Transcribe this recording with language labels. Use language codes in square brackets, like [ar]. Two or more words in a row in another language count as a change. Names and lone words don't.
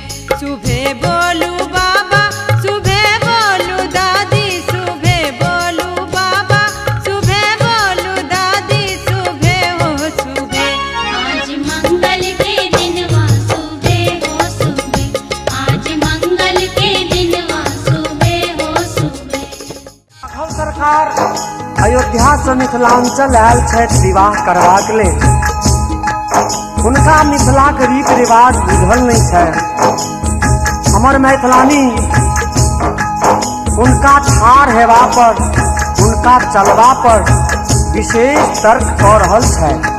[mai] सुबह बोलू बाबा, सुबह बोलू दादी, सुबह बोलू बाबा, सुबह बोलू दादी, सुबह हो सुबह। आज मंगल के दिनवा सुबह हो सुबह, आज मंगल के दिनवा सुबह हो सुबह। राघव सरकार अयोध्या से मिथिलांचल आयल छथि विवाह करबाक लेल। हुनका मिथिलाक रीत रिवाज बुझल नहीं छै। हमर मैथिलानी हुनका ठाढ़ हेबा पर, हुनका चलबा पर विशेष तर्क कऽ रहल छै।